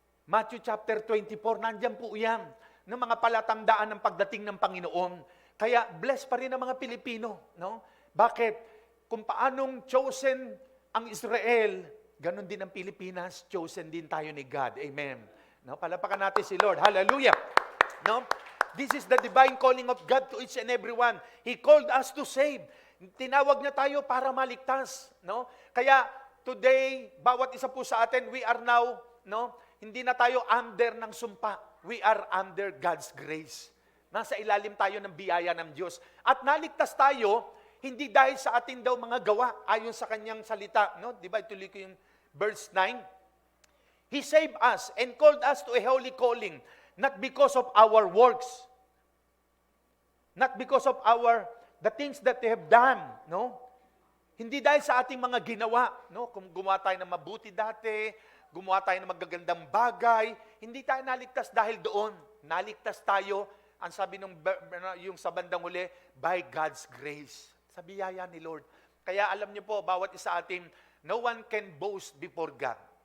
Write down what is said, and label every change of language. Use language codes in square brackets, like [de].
[tl] Matthew chapter 24, nandyan po yan, ng mga palatandaan ng pagdating ng Panginoon. Kaya blessed pa rin ang mga Pilipino, no? Bakit? Kung paanong chosen ang Israel, ganun din ang Pilipinas, chosen din tayo ni God. Amen. No? Palapakan natin si Lord. Hallelujah. No? [en] This is the divine calling of God to each and every one. He called us to save. [tl] Tinawag niya tayo para maligtas. No? Kaya today, bawat isa po sa atin, we are now, no? Hindi na tayo under ng sumpa. [en] We are under God's grace. [tl] Nasa ilalim tayo ng biyaya ng Diyos. At naligtas tayo, hindi dahil sa ating daw mga gawa, ayon sa kanyang salita. No? Di ba? Ituloy ko yung verse 9. [en] He saved us and called us to a holy calling, not because of our works, not because of the things that we have done, no? [tl] Hindi dahil sa ating mga ginawa, no? Kung gumawa tayo ng mabuti dati, gumawa tayo ng magagandang bagay, hindi tayo naligtas dahil doon. Naligtas tayo, ang sabi yung sa bandang huli, [en] by God's grace. [tl] Sa biyaya ni Lord. Kaya alam niyo po, bawat isa atin, [en] no one can boast before God.